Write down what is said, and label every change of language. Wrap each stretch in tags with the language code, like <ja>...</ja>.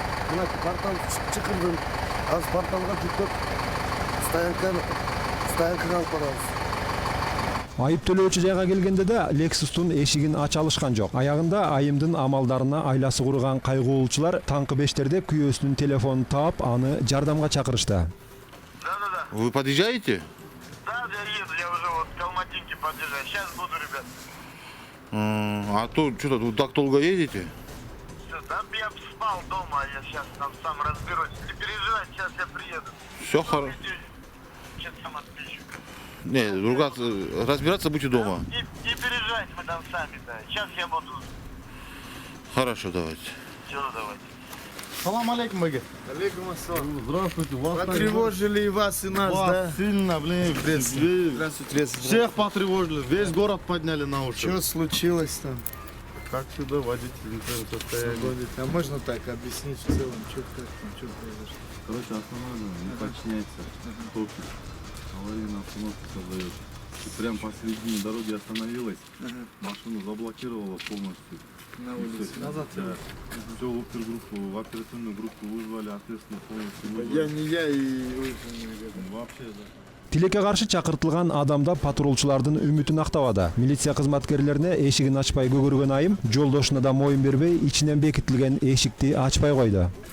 <ky>Мына портал чакырдым. Азыр порталга жүктөп стоянкага алып барабыз. Айып төлөөчү жайга келгенде да Lexus'тун эшигин ача алышкан жок. Аягында айымдын амалдарына айласы курган кайгылуучулар таңкы 5-терде күйөөсүнүн телефонун таап, аны жардамга чакырышты.</ky> <ru>Да-да-да. Вы подъезжаете? Да, я еду, я уже вот к Алматинке подъезжаю. Сейчас буду, ребят. А то что-то тут так долго едете? Все, да, я спал дома, я сейчас там сам разберусь. Не переживай, сейчас я приеду. Все хорошо. Сейчас сам отпишу. Не, разбираться будете дома. Не переживайте, мы там сами-то. Сейчас я буду. Хорошо, давайте. Все, давайте. Салам алейкум, Баги. Алейкум ассалам. Здравствуйте. Потревожили и вас, и нас, да? Сильно, блин. Здравствуйте. Всех потревожили. Весь город подняли на уши. Что случилось там? Как сюда водитель не в том состоянии? А можно так объяснить в целом, что произошло? Короче, остановлено, не подчиняется. Топит. Аварийная остановка создает. И прям посередине дороги остановилась. Машину заблокировала полностью. На улице. Назад. Да. Все, в оперативную группу вызвали, ответственно полностью вызвали. Я не я и Вообще, да.</ru> <ky>Тилекке каршы чакыртылган адамда патрулчулардын үмүтүн актабады. Милиция кызматкерлерине эшигин ачпай көгөргөн айым жолдошуна да моюн бербей, ичинен бекитилген эшикти ачпай койду.</ky>